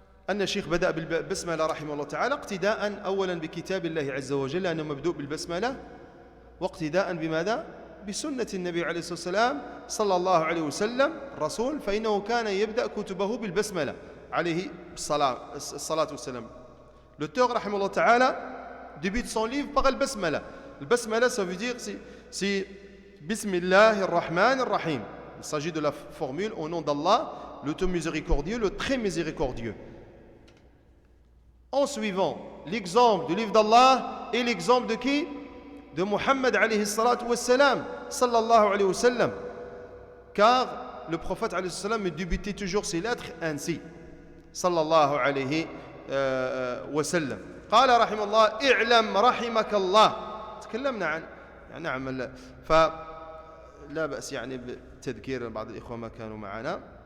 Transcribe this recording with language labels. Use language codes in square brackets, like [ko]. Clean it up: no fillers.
[ar] أن الشيخ بدأ بالبسملة رحمه الله تعالى اقتداء أولا بكتاب الله عز وجل لأنه مبدوء بالبسملة، واقتداء بماذا؟ بسنة النبي عليه الصلاة والسلام صلى الله عليه وسلم الرسول، فإنه كان يبدأ كتبه بالبسملة عليه الصلاة والسلام. [fr] L'auteur [ar] رحمه الله تعالى [fr] débute son livre par البسملة. البسملة ça veut dire c'est [ar] Bismillah ar-Rahman ar-Rahim. [fr] Il s'agit de la formule au nom d'Allah, le tout miséricordieux, le très miséricordieux. En suivant l'exemple du livre d'Allah et l'exemple de qui? De Muhammad alayhi salatu wassalam, sallallahu alayhi wa sallam. Car le prophète alayhi sallam débutait toujours ses lettres ainsi, sallallahu alayhi wa sallam. [ar] قال رحمه الله اعلم رحمك الله. تكلمنا عن نعم فلا بأس يعني بتذكير بعض الإخوة ما كانوا معنا.